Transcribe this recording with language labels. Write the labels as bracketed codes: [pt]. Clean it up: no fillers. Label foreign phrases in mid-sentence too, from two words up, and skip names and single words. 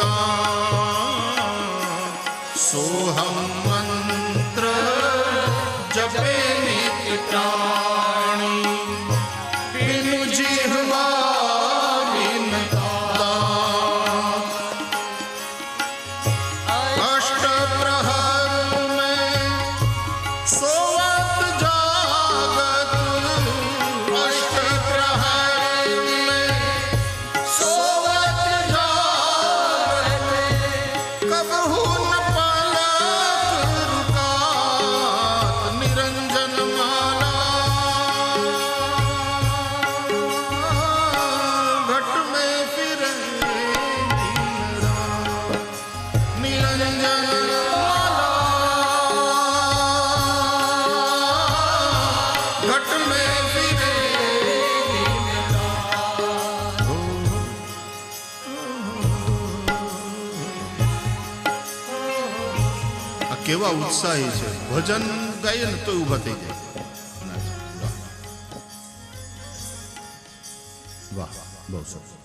[hi] दान, सोहम मंत्र जपे नित प्राणी, बिनु जिह्वा बिन दान, अष्ट प्रहर में सोवत जागत, अष्ट प्रहर में सोवत जागत, कबहू न पलक रुकात, निरंजन माला घट में फिरे दिन रात, निरंजन माला घट में फिरे दिन रात. [gu] આ કેવા ઉત્સાહી છે, ભજન ગાઈએ ને તો ઊભા થઈ જાય. વાહ વાહ, બહુ સરસ.